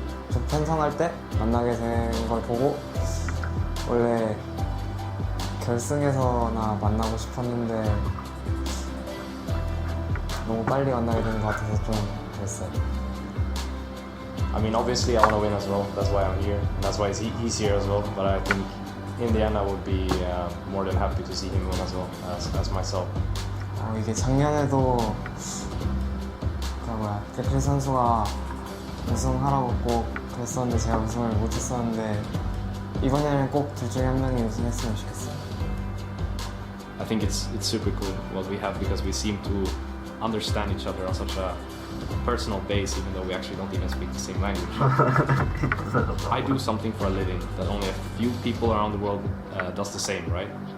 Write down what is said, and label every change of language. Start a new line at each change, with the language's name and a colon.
Korean: 저 펜성할 때 만나게 된 걸 보고 원래 결승에서나 만나고 싶었는데 너무 빨리 만나게 된 것 같아서 좀 그랬어요.
English: I mean, obviously I want to win as well. That's why I'm here, and that's why he's here as well. But I think in the end I would be more than happy to see him win as well as myself.
Korean: 이게 작년에도 데크리 선수가 우승하라고 꼭 그랬었는데 제가 우승을 못했었는데 이번에는 꼭 둘 중에 한 명이 우승했으면 좋겠어요.
English: I think it's super cool what we have because we seem to understand each other on such a personal base, even though we actually don't even speak the same language. I do something for a living that only a few people around the world does the same, right?